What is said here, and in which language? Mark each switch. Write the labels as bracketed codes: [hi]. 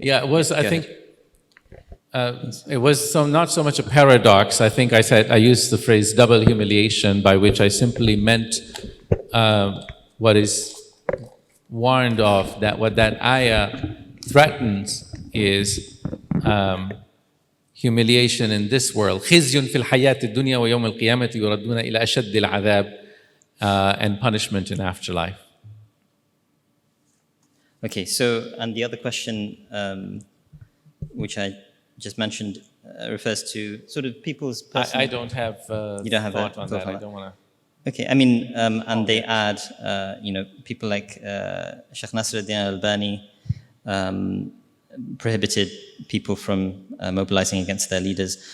[en] Yeah, it was, I think, it was not so much a paradox. I think I used the phrase double humiliation, by which I simply meant what is warned of, that what that ayah threatens is humiliation in this world. [ar] خِزْيٌ فِي الْحَيَاةِ الدُّنْيَا وَيَوْمَ الْقِيَامَةِ يُرَدُّونَ إِلَى أَشَدِّ الْعَذَابِ, [en] and punishment in afterlife. Okay, so, and the other question, which I just mentioned, refers to sort of people's personal... I don't have you don't have thought a on that. I don't want to... Okay, I mean, and they add, people like Sheikh Nasruddin al-Albani prohibited people from mobilizing against their leaders.